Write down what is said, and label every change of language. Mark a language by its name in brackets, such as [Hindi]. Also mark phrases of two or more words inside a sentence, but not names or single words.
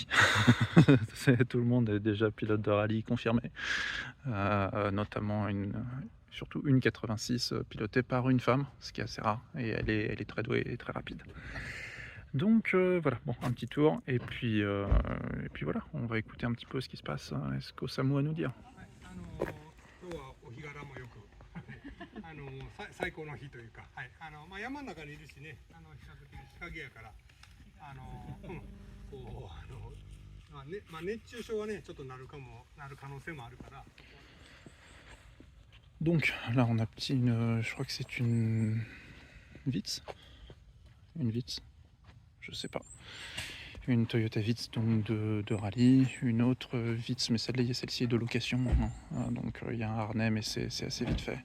[French] Tout le monde est déjà pilote de rallye confirmé, notamment surtout une 86 pilotée par une femme, ce qui est assez rare, et elle est très douée et très rapide. Donc voilà, bon, un petit tour, et puis voilà, on va écouter un petit peu ce qui se passe, ce qu'Osamu a à nous dire. [Japanese] 最高の日というか、はい、山の中にいるしね、比較的日陰やから、熱中症はね、ちょっとなる可能性もあるから。 [French] Donc là on a je crois que c'est une Vitz, je sais pas, une Toyota Vitz donc de rallye, une autre Vitz, mais celle-ci est de location, donc il y a un harnais mais c'est assez vite fait.